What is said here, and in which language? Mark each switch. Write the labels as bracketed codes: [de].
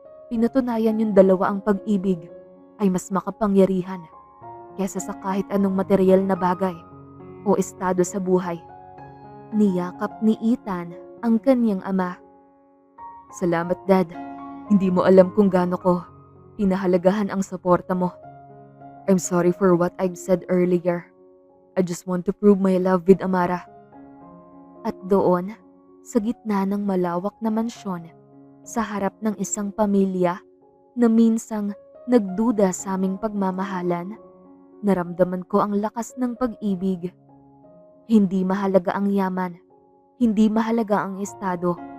[tl] Pinatunayan yung dalawa ang pag-ibig ay mas makapangyarihan kesa sa kahit anong material na bagay o estado sa buhay. Niyakap ni Ethan ang kanyang ama. Salamat, Dad. Hindi mo alam kung gaano ko pinahalagahan ang suporta mo. [en] I'm sorry for what I've said earlier. I just want to prove my love with Amara. [tl] At doon, sa gitna ng malawak na mansyon, sa harap ng isang pamilya na minsang nagduda sa aming pagmamahalan, naramdaman ko ang lakas ng pag-ibig. Hindi mahalaga ang yaman, hindi mahalaga ang estado.